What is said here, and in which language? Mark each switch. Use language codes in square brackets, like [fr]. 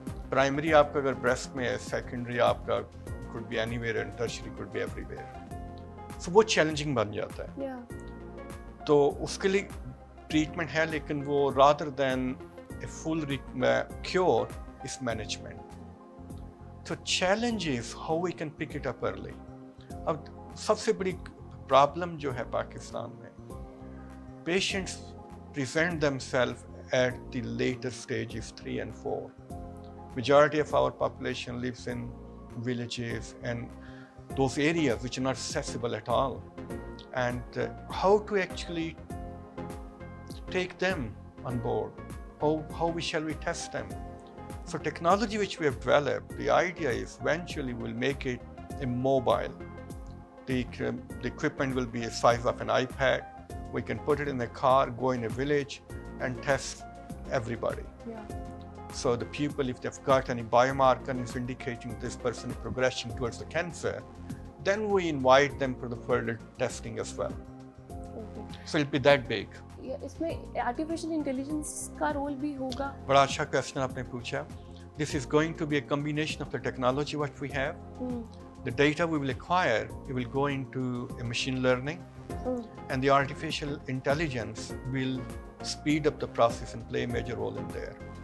[ur] Primary آپ کا اگر بریسٹ میں ہے, سیکنڈری آپ کا [en] could be anywhere and tertiary could be everywhere. [ur] So وہ چیلنجنگ بن جاتا ہے. تو اس کے لیے ٹریٹمنٹ ہے لیکن وہ [en] rather than a full cure is management. So challenge is how we can pick it up early. [ur] اب سب سے بڑی پرابلم جو ہے پاکستان میں, [en] patients present themselves at the later stages 3 and 4. Majority of our population lives in villages and those areas which are not accessible at all. And how to actually take them on board? How shall we test them? So technology which we have developed, the idea is eventually we'll make it a mobile. The equipment will be a size of an iPad. We can put it in a car, go in a village and test everybody. So the people, if they've got any biomarker and it's indicating this person is progressing towards the cancer, then we invite them for the further testing as well. So it'll be that big. [ur] اس میں artificial intelligence کا role بھی ہوگا. بڑا اچھا question آپ نے پوچھا. [en] This is going to be a combination of the technology what we have, the data we will acquire, it will go into a machine learning, and the artificial intelligence will speed up the process and play a major role in there.